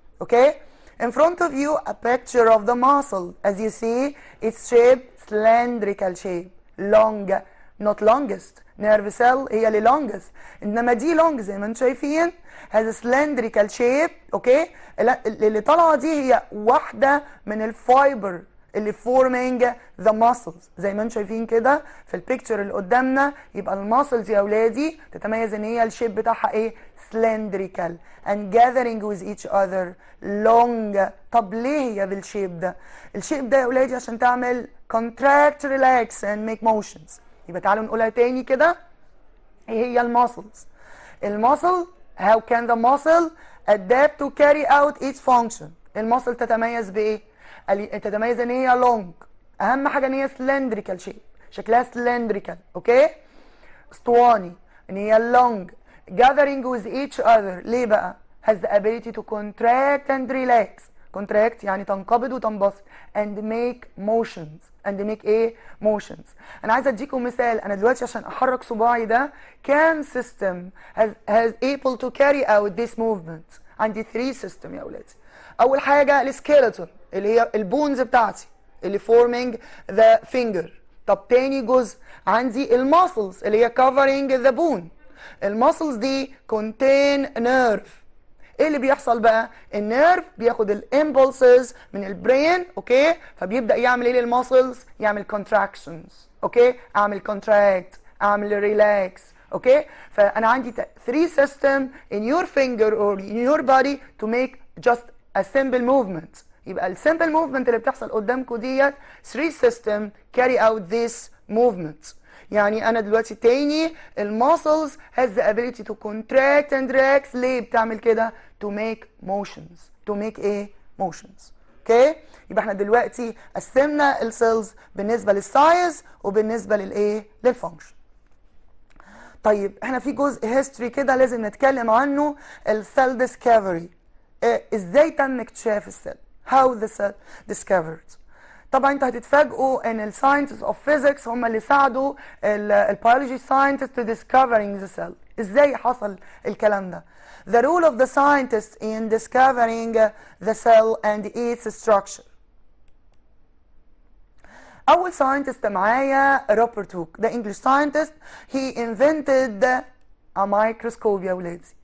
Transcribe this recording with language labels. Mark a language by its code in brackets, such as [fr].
[en] Okay, in front of you a picture of the muscle. As you see, it's shaped cylindrical shape, long, not longest. [ar] nerve cell هي اللي longest، انما دي long زي ما انتم شايفين [en] has a cylindrical shape. [ar] اوكي، اللي طالعه دي هي واحده من الفايبر اللي [en] forming the muscles [ar] زي ما انتم شايفين كده في البيكتشر اللي قدامنا. يبقى الماسلز يا اولادي تتميز ان هي الشيب بتاعها ايه؟ [en] cylindrical and gathering with each other long. [ar] طب ليه هي بالشيب ده؟ الشيب ده يا اولادي عشان تعمل [en] contract, relax and make motions. [ar] يبقى تعالوا نقولها تاني كده. ايه هي الماسلز؟ الماسل [en] how can the muscle adapt to carry out its function. [ar] الماسل تتميز بايه؟ تتميز ان هي long اهم حاجه ان هي [en] cylindrical shape، [ar] شكلها cylindrical، اوكي، اسطواني، ان هي [en] long gathering with each other. [ar] ليه بقى؟ [en] has the ability to contract and relax. contract [ar] يعني تنقبض وتنبسط [en] and make motions and make ايه؟ motions. [ar] انا عايزه اديكم مثال. انا دلوقتي عشان احرك صباعي ده كام [en] system has able to carry out this movement؟ [ar] عندي 3 system يا اولادي. اول حاجه السكيلتون اللي هي البونز بتاعتي اللي [en] forming the finger. [ar] طب تاني جزء عندي الماسلز اللي هي [en] covering the bone. [ar] الماسلز دي [en] contain nerve. [ar] ايه اللي بيحصل بقى؟ النيرف بياخد الامبولسز من البرين، اوكي، فبيبدا يعمل ايه للماسلز؟ يعمل كونتراكشنز، اوكي، اعمل كونتراكت، اعمل ريلاكس، اوكي. فانا عندي [en] 3 system in your finger or in your body to make just a simple movement. [ar] يبقى السمبل موفمنت اللي بتحصل قدامكم ديت 3 system [en] carry out this movement. [ar] يعني انا دلوقتي تاني الماسلز [en] has the ability to contract and relax. [ar] ليه بتعمل كده؟ [en] to make motions. to make ايه؟ motions. [ar] اوكي؟ يبقى احنا دلوقتي قسمنا السيلز بالنسبه للسايز وبالنسبه للايه؟ للفانكشن. طيب احنا في جزء هيستوري كده لازم نتكلم عنه، السيل ديسكفري. ازاي تم اكتشاف السيل؟ [en] how the cell discovered. [ar] طبعا انتوا هتتفاجئوا ان الساينتست اوف فيزيكس هم اللي ساعدوا البيولوجي ساينتست [en] to discovering the cell. [ar] ازاي حصل الكلام ده؟ [en] the role of the scientist in discovering the cell and its structure. [ar] اول ساينتست معايا روبرت هوك، ده انجلش ساينتست. [en] he invented a microscope [ar] يا ولادي.